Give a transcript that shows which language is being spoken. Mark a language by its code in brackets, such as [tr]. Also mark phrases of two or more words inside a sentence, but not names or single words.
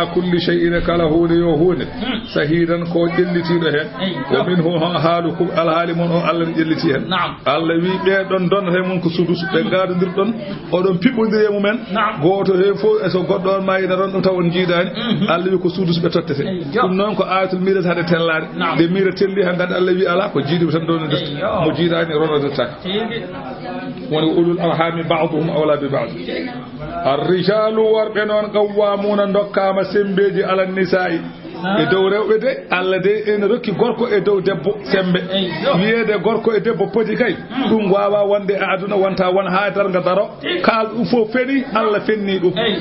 [ar] كل شيء [ff] kala huude yo huude sahidan ko ƴellitiɗo hen wa minhu haalukum alhaali mon o Allah ne ƴelliti hen Allah wi ɓeɗon donnata mum ko sudus ɓe gadodirɗon oɗon piɓɓodiri e mumen goto he fof e so goɗɗo on mayina ron ɗum taw on jiidani Allah wi ko sudus ɓe tottete ɗum noon ko [ar] آية الميراث [ff] hade tellade nde mira telli han ganda Allah wi ala ko jiidiɓe tan ɗon defta mo jiidani ronodirtaka woni [ar] أولو الأرحام بعضهم أولى ببعض الرجال [ff] worɓe noon qawwamuna dokkama sembeji [ar] على النساء [ff] e dow rewɓe de Allah de ene rokki gorko e dow debbo sembe wiyeede gorko e debbo poti kay ɗum wawa wonde e aduna wonta won haydar nga daro kaal ɗum fof feni Allah fenni ɗum